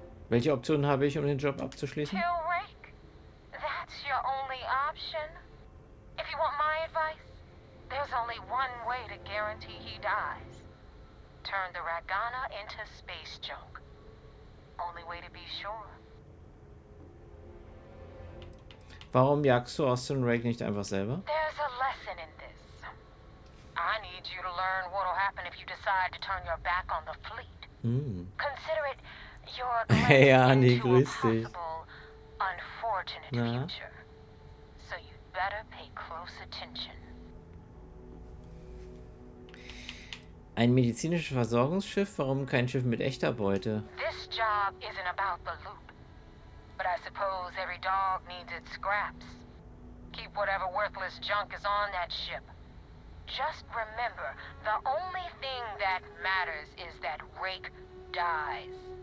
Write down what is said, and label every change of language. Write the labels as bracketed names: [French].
[German] Welche Optionen habe ich, um den Job abzuschließen? [English] Kill Reek? That's your only option? If you want my advice, there's only one way to guarantee he dies. Turn the Ragana into space junk. Only way to be sure. [German] Warum jagst du Austin Rake nicht einfach selber? [English] There's a lesson in this. I need you to learn what'll happen if you decide to turn your back on the fleet. Consider it your [German] Hey Anni, [English] into a [German] grüß dich. [English] possible, unfortunate future. So you'd better pay close attention. [German] Ein medizinisches Versorgungsschiff? Warum kein Schiff mit echter Beute? [English] This job isn't about the loot. But I suppose every dog needs its scraps. Keep whatever worthless junk is on that ship. Just remember, the only thing that matters is that Rake dies.